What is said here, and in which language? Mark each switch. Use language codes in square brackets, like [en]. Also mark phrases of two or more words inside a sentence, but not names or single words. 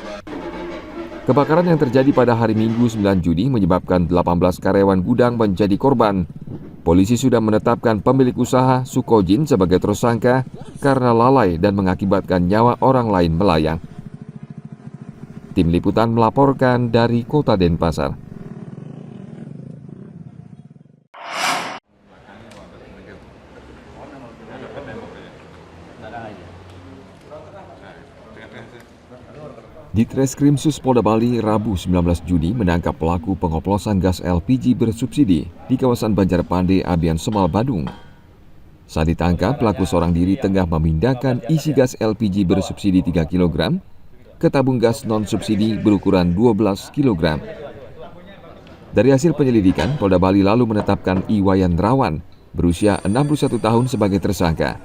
[id] Kebakaran yang terjadi pada hari Minggu 9 Juni menyebabkan 18 karyawan gudang menjadi korban. Polisi sudah menetapkan pemilik usaha Sukojin sebagai tersangka karena lalai dan mengakibatkan nyawa orang lain melayang. Tim Liputan melaporkan dari Kota Denpasar. Ditreskrimsus Polda Bali Rabu 19 Juni menangkap pelaku pengoplosan gas LPG bersubsidi di kawasan Banjarpande, Abian Semal, Badung. Saat ditangkap, pelaku seorang diri tengah memindahkan isi gas LPG bersubsidi 3 kg ke tabung gas non-subsidi berukuran 12 kg. Dari hasil penyelidikan, Polda Bali lalu menetapkan Iwayan Rawan, berusia 61 tahun sebagai tersangka.